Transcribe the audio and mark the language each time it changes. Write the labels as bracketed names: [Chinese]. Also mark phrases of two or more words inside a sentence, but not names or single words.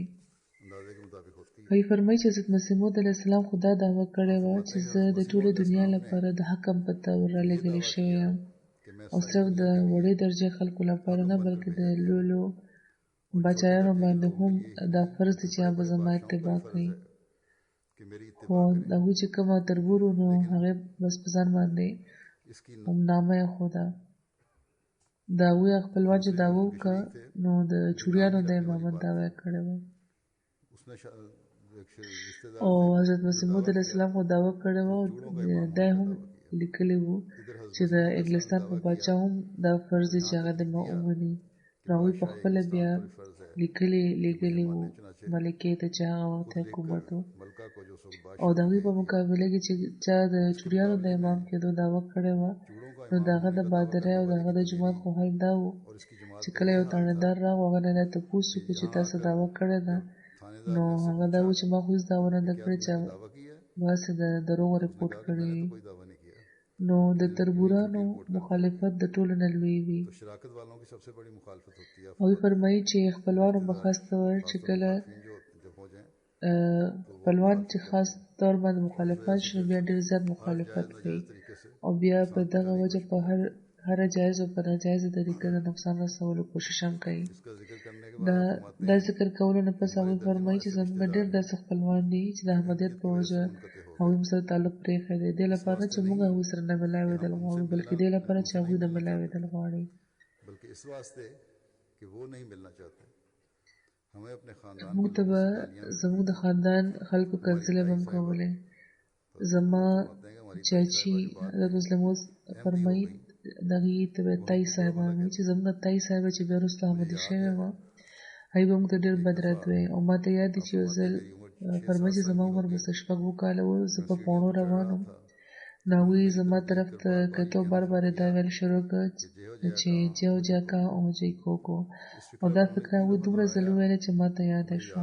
[Pashto] هغوی فرمایي چې حضرت مسیح موعود [Arabic] علیه السلام [Pashto] خو دا دعوه کړې وه چې زه د ټولې دنیا لپاره د حکم په طور رالېږلی شوی یم، او صرف د وړې درجې خلکو لپاره نه بلکې د لویو باچایانو باندې هم دا فرض دی چې هغه به زما اتباع کوي. [Urdu] کہ میری [Pashto] خو [Urdu] इत्तिबा [Pashto] د هغوی چې کومه تربور و نو هغې بس په ځان باندې [Urdu] इसकी [Pashto] همنامه ایښوده. د هغوی خپلوان چې دعوه وکړه نو د چوریانو د امامت دعوه یې کړې وه. [Urdu] اس نے ایک رشتہ دار [Pashto] او حضرت مسیح موعود [Arabic] علیه السلام [Pashto] خو دعوه کړې وه او دا یې هم لیکلي وو چې د انګلستان په پاچا هم دا فرض دی چې هغه د ما ومني. نو هغوی پخپله بیا لیږلي وو ملکې ته چې هغه وخت حکومت و. [Urdu] ملکہ کو جو سب [Pashto] او د هغوی په مقابله کې چې چا د چوریانو د امام کېدو دعوه کړې وه نو د هغه د بادرۍ او د هغه د جومات خو حال دا و [Urdu] اور اس کی جماعت [Pashto] چې کله یو تاڼېدار راغو هغه نه تپوس وکړو چې تاسو دعوه کړې ده نو هغه دا و چې ما خو هېڅ دعوه نه ده کړې چې [Urdu] دعویٰ کی ہے [Pashto] باسې د دروغ رپورټ کړی وي. [Urdu] کوئی دعویٰ نہیں کیا. [Pashto] نو د تربورانو مخالفت د ټولو نه لوی وي. [Urdu] تو شراکت والوں کی سب سے بڑی مخالفت ہوتی ہے [Pashto] هغوی فرمایي چې خپلوانو به خاص طور چې کله [Urdu] جو جب ہو جائے [Pashto] خپلوان چې خاص طور باندې مخالفت شي بیا ډېر زیات مخالفت کوي [Urdu] طریقے سے [Pashto] او بیا په دغه وجه په هر جایز او په ناجایزه طریقه د نقصان رسولو کوشش هم کوي. [Urdu] اس کا ذکر کرنے کے [Pashto] دا ذکر کولو نه پس هغوی فرمایي چې زموږ ډېر داسې خپلوان دي چې د احمدیت په وجه هغوی موږ سره تعلق پرېښی دی. دې لپاره چې موږ هغوی سره نه ملاوېدل غواړو بلکې دې لپاره چې هغوی نه ملاوېدل غواړي. [Urdu] بلکہ اس واسطے کہ وہ نہیں ملنا چاہتے. ہمیں اپنے خاندان [Pashto] موږ ته به زموږ د خاندان خلکو کنځلې به هم کولې. زما چاچي حضرت مسلم موعود فرمایي دغې ته به تایي صاحبان وایي چې زموږ تایي صاحبه چې بیا وروسته احمدي شوې وه هغوی به موږ ته ډېر بد رد وایي. او ما ته یاد دي چې یو ځل فرمایي چې زما عمر به څه 6 کاله و زه په پاڼو روان وم نو هغوی زما طرف ته کتو بار بار دا ویل شروع کړه چې جو جاکا او جیکوکو او دا فکر هغوی دومره ځل وویله چې ما ته یاده شوه.